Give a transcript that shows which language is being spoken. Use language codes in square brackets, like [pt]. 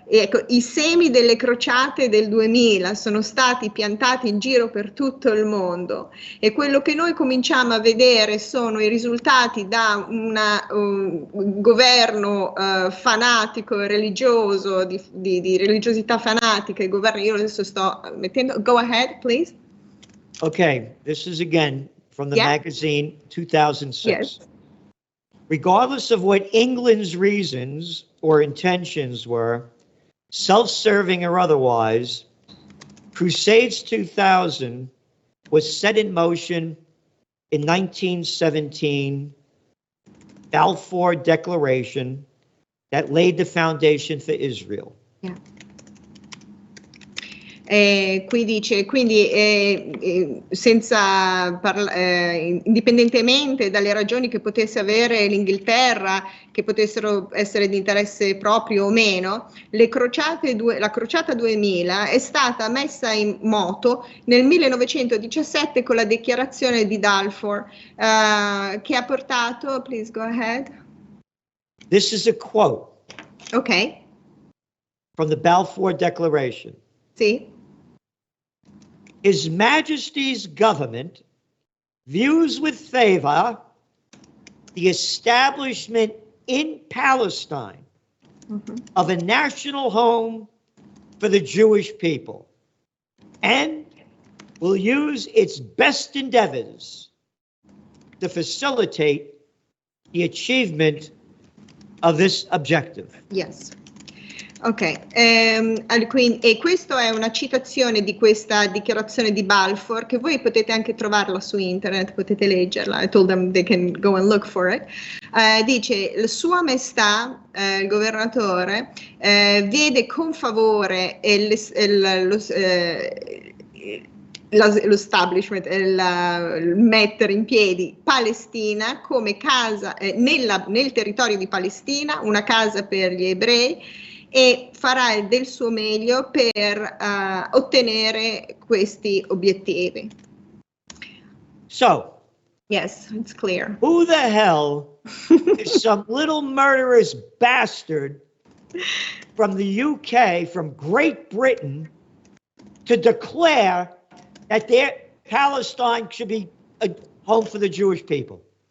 [it] Ecco, i semi delle crociate del 2000 sono stati piantati in giro per tutto il mondo e quello che noi cominciamo a vedere sono i risultati da un governo fanatico e religioso, di religiosità fanatica, il governo, io adesso sto mettendo, [en] go ahead, please. Okay, this is again from the magazine 2006. Yes. Regardless of what England's reasons or intentions were, self-serving or otherwise, Crusades 2000 was set in motion in 1917, Balfour Declaration, that laid the foundation for Israel. Yeah. [it] Qui dice, quindi senza indipendentemente dalle ragioni che potesse avere l'Inghilterra, che potessero essere di interesse proprio o meno, la crociata 2000 è stata messa in moto nel 1917 con la dichiarazione di Balfour, che ha portato, [en] please go ahead. This is a quote. Okay. From the Balfour Declaration. [it] Sì. [en] His Majesty's government views with favor the establishment in Palestine of a national home for the Jewish people and will use its best endeavors to facilitate the achievement of this objective. Yes. [it] Ok, e questa è una citazione di questa dichiarazione di Balfour che voi potete anche trovarla su internet, potete leggerla. [en] I told them they can go and look for it. [it] Dice, Sua Maestà, il governatore, vede con favore l'establishment, il mettere in piedi Palestina come casa, nel territorio di Palestina, una casa per gli ebrei, e farà del suo meglio per ottenere questi obiettivi. [en] So, yes, it's clear. Who the hell is some little murderous bastard from the UK, from Great Britain, to declare that Palestine should be a home for the Jewish people?